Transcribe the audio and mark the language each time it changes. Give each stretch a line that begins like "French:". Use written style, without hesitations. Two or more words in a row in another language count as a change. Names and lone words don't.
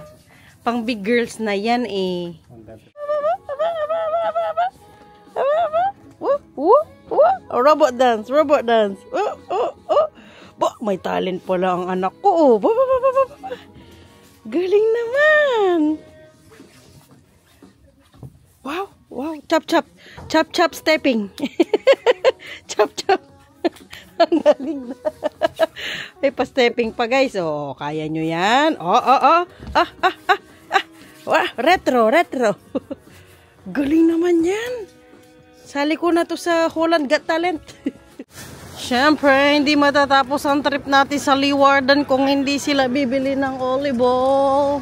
Filipino: Pang
English: big girls
Filipino: na yan eh.
English: Robot dance, robot dance.
Filipino: May talent pala ang anak ko. Galing naman.
English: Wow, wow. Chop, chop. Chop, chop, stepping. Chop, chop.
Filipino: Ang galing na. May pa-stepping pa guys. Oh, kaya nyo yan. Wah, retro. Galing naman yan. Sali ko na to sa Holland Got Talent. Siyempre, hindi matatapos ang trip natin sa Leeuwarden kung hindi sila bibili ng
English: olive oil.